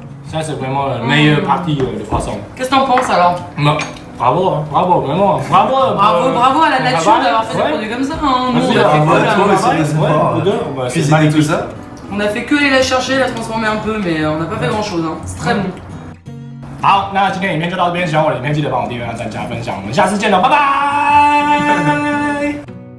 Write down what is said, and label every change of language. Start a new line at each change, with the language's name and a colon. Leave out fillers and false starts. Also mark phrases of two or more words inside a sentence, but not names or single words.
French: Ça c'est vraiment la meilleure partie du poisson. Qu'est-ce que t'en penses alors? Bravo, hein, bravo, vraiment, bravo. Bravo à la nature d'avoir fait des produits comme ça. Hein. Nous, on a fait cuisiner tout ça. On a fait que aller la chercher, la transformer un peu, mais on n'a pas fait grand chose. Hein. C'est très bon.
Chinese: 好，那今天影片就到这边，喜欢我的影片记得帮我订阅、按赞、加分享，我们下次见了，拜拜。